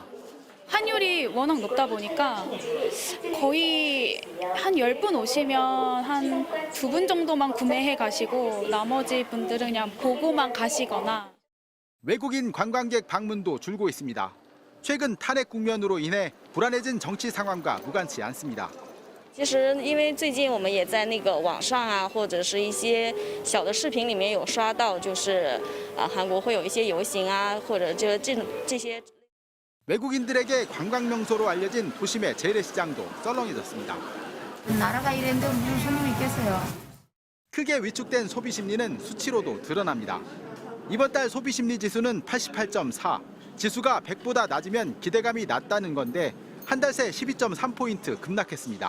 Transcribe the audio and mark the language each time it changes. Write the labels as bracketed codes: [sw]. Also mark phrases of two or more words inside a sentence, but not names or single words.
[ko] 환율이 워낙 높다 보니까 거의 한 10분 오시면 한 2분 정도만 구매해 가시고 나머지 분들은 그냥 보고만 가시거나. 외국인 관광객 방문도 줄고 있습니다. 최근 탄핵 국면으로 인해 불안해진 정치 상황과 무관치 않습니다. [zh] 其实因为最近我们也在那个网上啊，或者是一些小的视频里面有刷到，就是韩国会有一些游行啊，或者这些。 [ko] 외국인들에게 관광 명소로 알려진 도심의 재래시장도 썰렁해졌습니다. 나라가 이랬는데 무슨 소문이 있겠어요. 크게 위축된 소비 심리는 수치로도 드러납니다. 이번 달 소비 심리 지수는 88.4. 지수가 100보다 낮으면 기대감이 낮다는 건데 한 달 새 12.3포인트 급락했습니다.